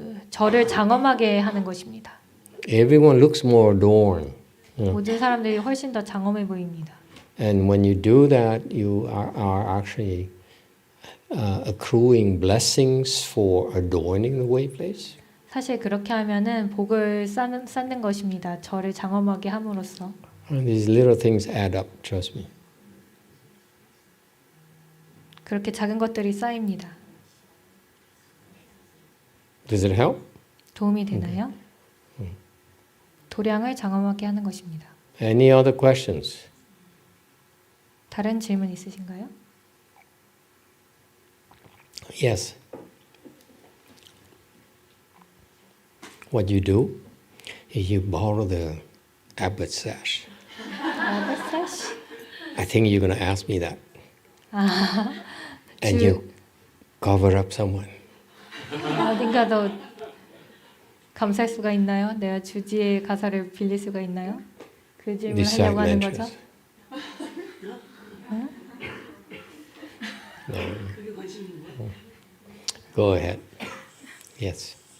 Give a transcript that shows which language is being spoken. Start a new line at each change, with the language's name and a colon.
Korean: 저를 장엄하게 하는 것입니다.
English: Everyone looks more adorned.
Korean: 모든 사람들이 훨씬 더 장엄해 보입니다.
English: And when you do that, you are actually accruing blessings for adorning the way place.
Korean: 사실 그렇게 하면은 복을 쌓는 것입니다. 저를 장엄하게 함으로써.
English: And these little things add up, trust me.
Korean: 그렇게 작은 것들이 쌓입니다.
English: Does it help?
Korean: 도움이 되나요? 도량을 장엄하게 하는 것입니다.
English: Any other questions?
Korean: 다른 질문 있으신가요?
English: Yes. What you do is you borrow the abbot sash.
Korean: 사시.
English: I think you're going to ask me that. And you cover up someone.
Korean: 어딘가 더 감쌀 수가 있나요? 내가 주지의 가사를 빌릴 수가 있나요? 그 질문을
English: This
Korean: 하려고 하는 거죠?
English: mantras. No. Go ahead. Yes.